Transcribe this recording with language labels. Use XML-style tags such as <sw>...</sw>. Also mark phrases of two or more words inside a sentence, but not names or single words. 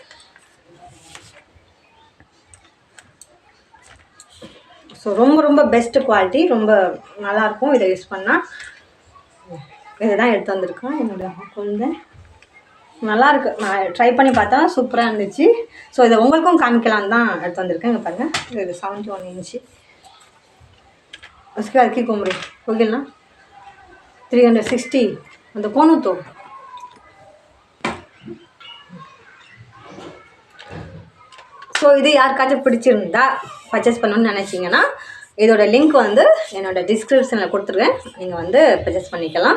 <ta>ஸோ ரொம்ப ரொம்ப</ta> <en>best quality,</en> <ta>ரொம்ப நல்லாயிருக்கும் இதை யூஸ் பண்ணால். இதை தான் எடுத்து வந்திருக்கேன். என்னோட குழந்தை நல்லாயிருக்கு, நான் ட்ரை பண்ணி பார்த்தா சூப்பராக இருந்துச்சு. ஸோ இதை உங்களுக்கும் காமிக்கலான்னு தான் எடுத்து வந்திருக்கேன். இங்கே பாருங்கள், இது 71 இன்ச்சு.</ta> <hi>उसके बाद की कोमरे हो गया ना 360</hi> <ta>அந்த கோணம் தோ. ஸோ இது யாருக்காச்சும் பிடிச்சிருந்தா பர்ச்சேஸ் பண்ணணும்னு நினச்சிங்கன்னா இதோட லிங்க் வந்து என்னோடய டிஸ்கிரிப்ஷனில் கொடுத்துருக்கேன், நீங்கள் வந்து பர்ச்சேஸ் பண்ணிக்கலாம்.</ta>